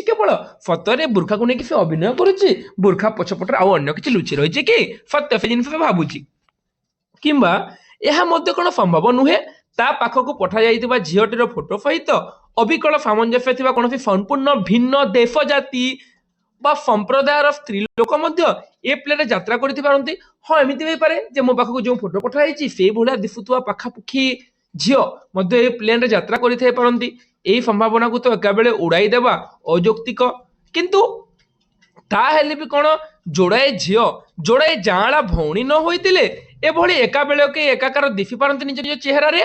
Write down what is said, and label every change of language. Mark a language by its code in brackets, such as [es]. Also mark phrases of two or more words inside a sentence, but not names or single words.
[or] କେବଳ ସତରେ ବୁର୍ଖାକୁ ନେଇକି ସେ ଅଭିନୟ କରୁଛି? ବୁର୍ଖା ପଛପଟରେ ଆଉ ଅନ୍ୟ କିଛି ଲୁଚି ରହିଛି କି? ସତ୍ୟ ସେ ଜିନିଷ ସେ ଭାବୁଛି। କିମ୍ବା ଏହା ମଧ୍ୟ କ'ଣ ସମ୍ଭବ ନୁହେଁ ତା ପାଖକୁ ପଠାଯାଇଥିବା ଝିଅଟିର ଫଟୋ ସହିତ ଅବିକଳ ସାମଞ୍ଜସ୍ୟ ଥିବା କୌଣସି ସମ୍ପୂର୍ଣ୍ଣ ଭିନ୍ନ ଦେଶ ଜାତି [bn] বা সম্প্রদায়ের স্ত্রী লোক মধ্য এ প্লেনে যাত্রা করতে পারନ୍ତି। [or] ହଁ ଏମିତି ହେଇପାରେ ଯେ ମୋ ପାଖକୁ ଯେଉଁ ଫଟୋ ପଠାଯାଇଛି ସେଇଭଳିଆ ଦିଶୁଥିବା ପାଖାପାଖି ଝିଅ ମଧ୍ୟ ଏ ପ୍ଲେନରେ ଯାତ୍ରା କରିଥାଇ ପାରନ୍ତି। ଏହି ସମ୍ଭାବନାକୁ ତ ଏକାବେଳେ ଉଡ଼ାଇ ଦେବା ଅଯୌକ୍ତିକ। କିନ୍ତୁ ତାହେଲେ ବି କ'ଣ ଯୋଡ଼ାଏ ଝିଅ ଯୋଡ଼ାଏ ଜାଆଁଳା ଭଉଣୀ ନ ହୋଇଥିଲେ ଏଭଳି ଏକାବେଳକେ ଏକାକାର ଦିଶି ପାରନ୍ତି ନିଜ ନିଜ ଚେହେରାରେ?